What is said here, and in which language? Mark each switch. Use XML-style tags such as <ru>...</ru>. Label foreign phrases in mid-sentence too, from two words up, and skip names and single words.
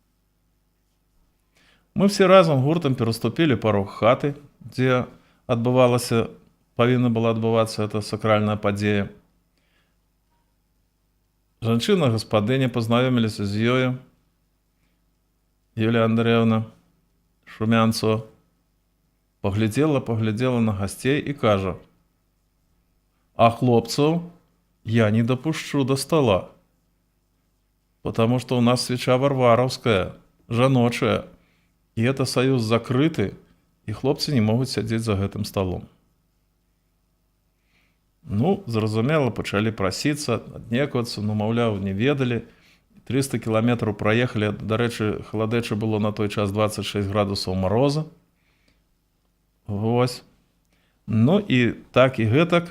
<be>Мы все разам гуртам пераступілі парог хаты, дзе павінна была адбывацца эта сакральная падзея. Жанчына-гаспадыня, пазнаёміліся з ёю, Юлія Андрэевна Шумянцова, паглядзела на гасцей і кажа: «А хлопцаў я</be> <ru>не допущу до стола, потому что у нас свеча варваровская,</ru> <be>жаночая,</be> <ru>и это союз</ru> <be>закрыты, и хлопцы не могут сядзець за гэтым столом». Ну, зразумела, пачалі прасіцца, аднеквацца, ну, маўляў, не ведалі. 300 кіламетраў праехалі, дарэчы, халадэча было на той час 26 градусаў мароза. Вось. Ну і так і гэтак.</be>